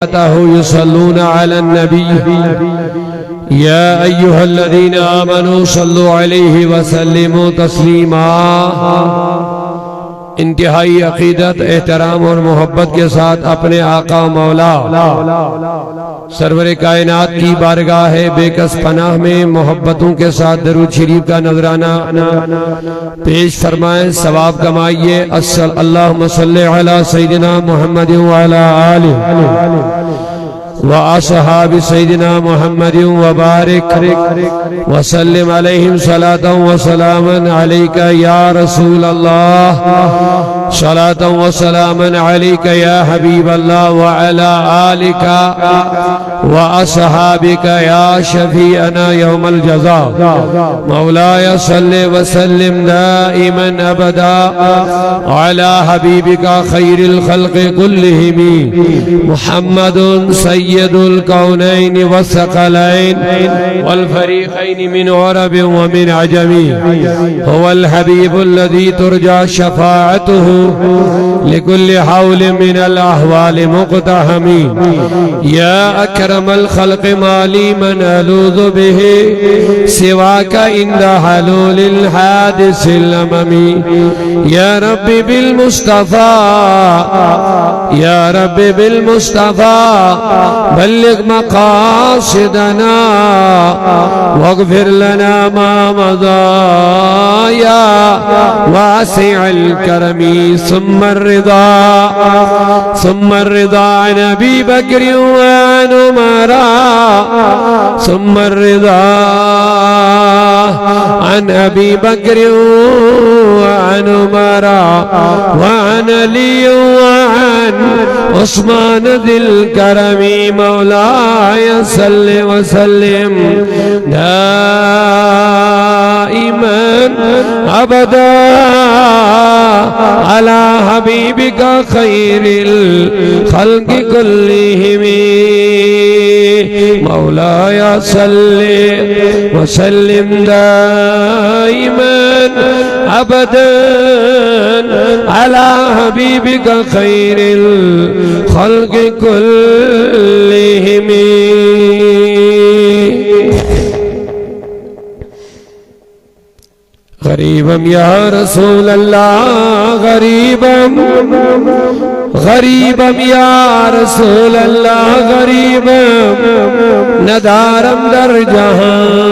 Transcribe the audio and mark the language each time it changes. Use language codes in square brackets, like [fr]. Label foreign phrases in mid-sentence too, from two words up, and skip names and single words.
[ar] يصلون على النبي يا أيها الذين آمنوا صلوا عليه وسلموا تسليما. [ur] انتہائی عقیدت، احترام اور محبت کے ساتھ اپنے آقا مولا سرور کائنات کی بارگاہ ہے بیکس پناہ میں محبتوں کے ساتھ درود شریف کا نذرانہ پیش فرمائیں، ثواب کمائیے. [ar] اللهم صل على سيدنا محمد وعلى آله وأصحاب سيدنا محمد وبارك وسلم عليهم صلاة وسلاما عليك يا رسول الله، صلاة وسلاما عليك يا حبيب الله وعلى آلك وأصحابك يا شفيعنا يوم الجزاء. مولاي صل وسلم دائما أبدا على حبيبك خير الخلق كلهم محمد سيد الكونين والثقلين والفريقين من عرب ومن عجم هو الحبيب الذي ترجى شفاعته لكل هول من الأهوال مقتحم. يا أكرم الخلق ما لي من ألوذ به سواك عند حلول الحادث العمم. يا ربي بالمصطفى، يا ربي بالمصطفى بلغ مقاصدنا واغفر لنا ما مضى يا واسع الكرم. ثم الرضا عن أبي بكر وعن عمر، ثم الرضا عن أبي بكر وعن عمر وعن علي وعن عثمان ذي الكرم. مولاي صل وسلم دائما أبدا على حبيبك خير الخلق كلهم. مولاي صل وسلم دائما أبدا على حبيبك خير الخلق كلهم. [fa] गरीबम [ar] يا رسول الله, [fa] غریبم غریبم [ar] يا رسول الله, [fa] غریبم ندارم در جهان